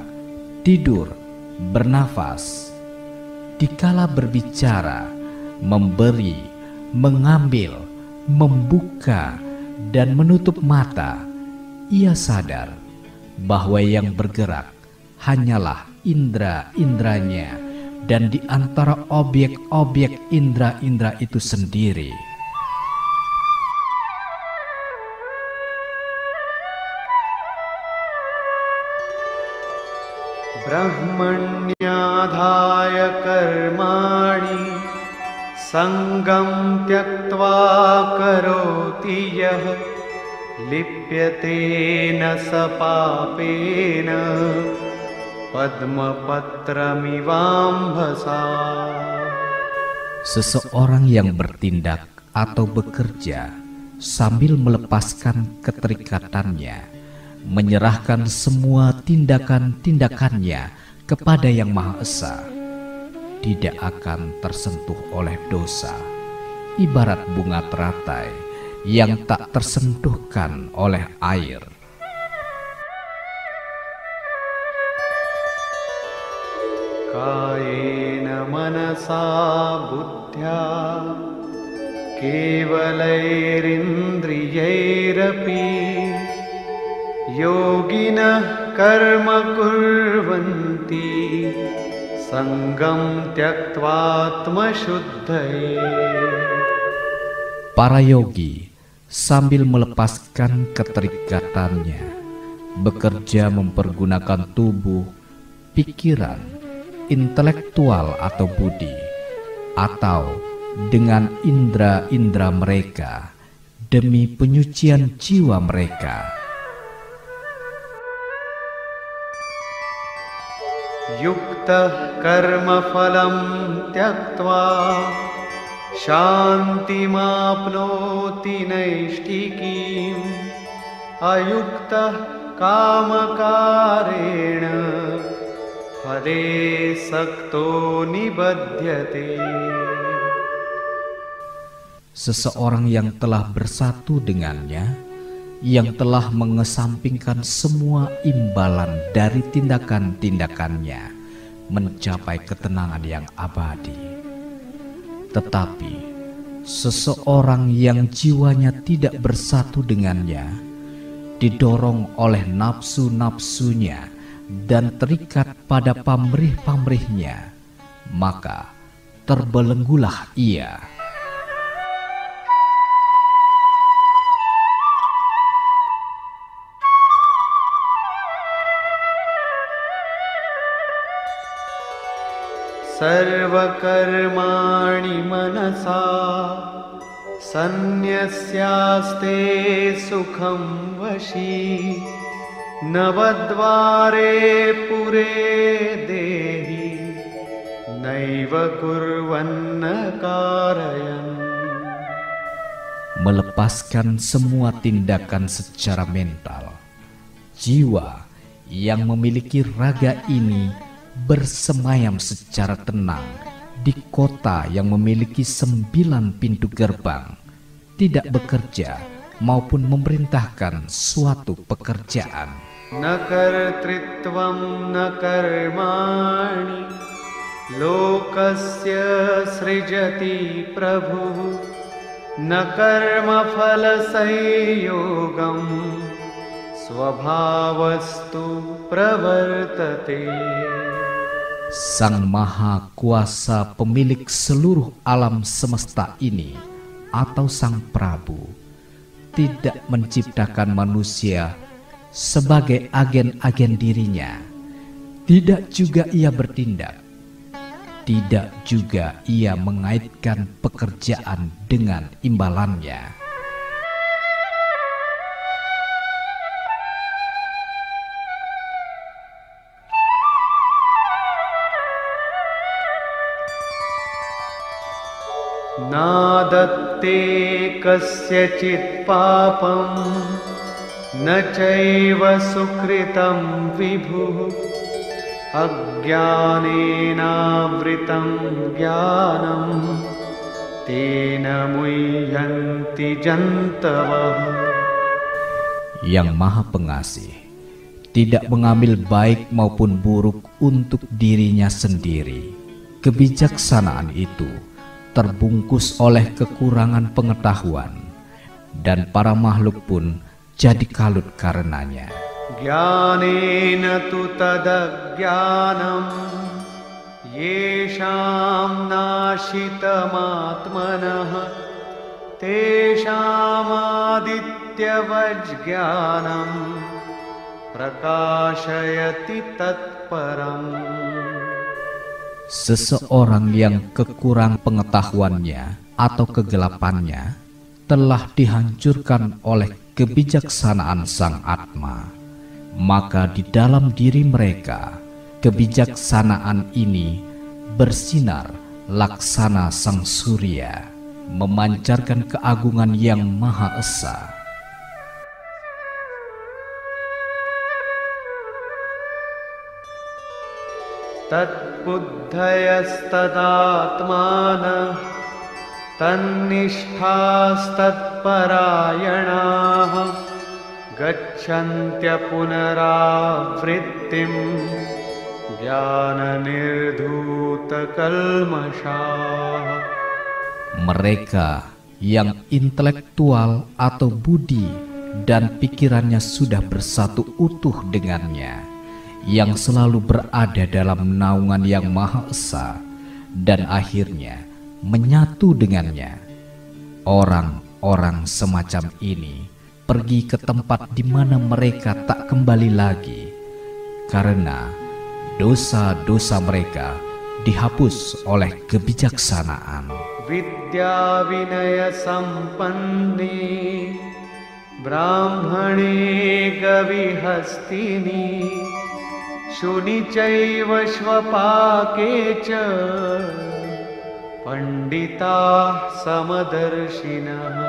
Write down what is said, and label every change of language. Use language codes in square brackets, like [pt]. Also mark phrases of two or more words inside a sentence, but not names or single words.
[id] tidur, bernafas, dikala berbicara, memberi, mengambil, membuka, dan menutup mata, ia sadar bahwa yang bergerak hanyalah indera-inderanya dan di antara objek-objek indera-indera itu sendiri. [sa] ब्रह्मण्याधाय कर्माणि सङ्गं त्यक्त्वा करोति यः लिप्यते न स पापेन पद्मपत्रमिवाम्भसा. [id] Seseorang yang bertindak atau bekerja sambil melepaskan keterikatannya, menyerahkan semua tindakan-tindakannya kepada Yang Maha Esa, tidak akan tersentuh oleh dosa, ibarat bunga teratai yang tak tersentuhkan oleh air. [sa] कायेन मनसा बुद्ध्या केवलैरिन्द्रियैरपि योगिनः कर्म कुर्वन्ति सङ्गं त्यक्त्वात्म शुद्धये. [id] Para yogi sambil melepaskan keterikatannya, bekerja mempergunakan tubuh, pikiran, intelektual atau budi, atau dengan indera-indera mereka demi penyucian jiwa mereka. [sa] युक्त कर्म फलं त्यक्त्वा शान्तिमाप्नोति नैष्ठिकीम् अयुक्त कामकारेण फले सक्तो निबध्यते. [id] Seseorang yang telah bersatu dengannya, yang telah mengesampingkan semua imbalan dari tindakan-tindakannya, mencapai ketenangan yang abadi. Tetapi seseorang yang jiwanya tidak bersatu dengannya, didorong oleh nafsu-nafsunya dan terikat pada pamrih-pamrihnya, maka terbelenggulah ia. [sa] सर्वकर्माणि मनसा सन्न्यस्यास्ते सुखं वशी नवद्वारे पुरे देहि नैव कुर्वन्न कारयन्. [id] Melepaskan semua tindakan secara mental, jiwa yang memiliki raga ini bersemayam secara tenang di kota yang memiliki 9 pintu gerbang, tidak bekerja maupun memerintahkan suatu pekerjaan. [sa] न कर्तृत्वं न कर्माणि लोकस्य सृजति प्रभु न कर्म फल संयोगं स्वभावस्तु प्रवर्तते. [id] Sang Maha Kuasa pemilik seluruh alam semesta ini atau Sang Prabu tidak menciptakan manusia sebagai agen-agen dirinya. Tidak juga ia bertindak. Tidak juga ia mengaitkan pekerjaan dengan imbalannya. [sa] नादत्ते कस्यचित् पापं न चैव सुकृतं विभु अज्ञानेन वृतं ज्ञानं तेन मुह्यन्ति जन्तवः. [id] Yang Maha Pengasih tidak mengambil baik maupun buruk untuk dirinya sendiri. Kebijaksanaan itu terbungkus oleh kekurangan pengetahuan, dan para makhluk pun jadi kalut karenanya. [sa] ज्ञानेन तु तदज्ञानं येषां नाशितमात्मनः तेषाम् आदित्यवज्ज्ञानं प्रकाशयति तत्परम्. [id] Seseorang yang kekurang pengetahuannya atau kegelapannya telah dihancurkan oleh kebijaksanaan Sang Atma. Maka di dalam diri mereka, kebijaksanaan ini bersinar laksana Sang Surya, memancarkan keagungan yang Maha Esa. [sa] तद् बुद्धयस्तदात्मान तन्निष्ठास्तत् परायणाः गच्छन्त्य पुनरावृत्तिं ज्ञान निर्धूत कल्मषाः. [id] Mereka yang intelektual atau budi dan pikirannya sudah bersatu utuh dengannya, yang selalu berada dalam naungan yang Maha Esa dan akhirnya menyatu dengannya. Orang-orang semacam ini pergi ke tempat di mana mereka tak kembali lagi, karena dosa-dosa mereka dihapus oleh kebijaksanaan. [sa] विद्या विनय सम्पन्ने ब्राह्मणे गविहस्तिनि शुनि चैव श्वपाके च पण्डिता समदर्शिनः.